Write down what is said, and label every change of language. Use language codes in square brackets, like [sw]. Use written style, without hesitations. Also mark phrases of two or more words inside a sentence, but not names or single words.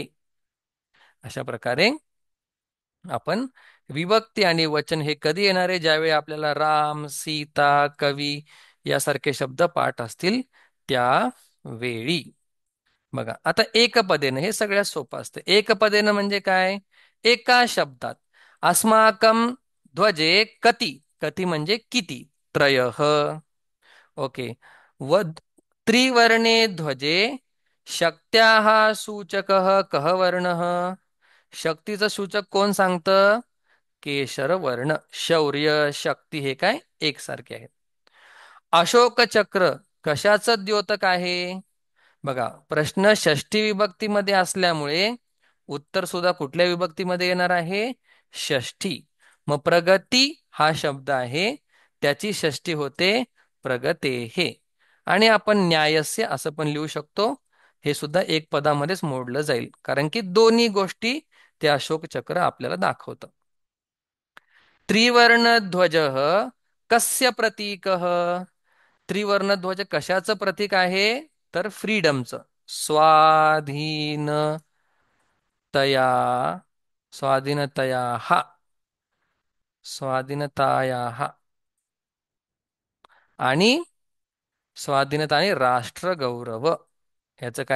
[mr] अशा प्रकारे आपण विभक्ती आणि वचन हे कधी येणार आहे? ज्यावेळी आपल्याला राम, सीता, कवी यासारखे शब्द पाठ असतील त्यावेळी. बघा, आता एकपदेनं हे सगळ्यात सोपं असतं. एकपदेनं म्हणजे काय? एका शब्दात. [sa] अस्माकं ध्वजे कति. [mr] कति म्हणजे किती? [sa] त्रयः. ओके. व त्रिवर्णे ध्वजे शक्त्याः सूचकः कः वर्णः? [mr] शक्तीचं सूचक कोण सांगतं? केशर वर्ण. शौर्य, शक्ती हे काय? एकसारखे आहेत. अशोक चक्र कशाचं द्योतक आहे? बघा, प्रश्न षष्ठी विभक्तीमध्ये असल्यामुळे उत्तर सुद्धा कुठल्या विभक्तीमध्ये येणार आहे? षष्ठी. मग प्रगती हा शब्द आहे, त्याची षष्ठी होते प्रगतेहे. आणि आपण न्यायस्य असं पण लिहू शकतो. हे सुद्धा एक पदामध्येच मोडलं जाईल, कारण की दोन्ही गोष्टी ते अशोक चक्र आपल्याला दाखवतं. [sa] त्रिवर्णध्वज कस्य प्रतीकः? [mr] त्रिवर्णध्वज कशाचं प्रतीक आहे? तर फ्रीडमचं. स्वाधीनतया. स्वाधीनतया हा. स्वाधीनताया हा. आणि स्वाधीनता आणि राष्ट्रगौरव याचं काय?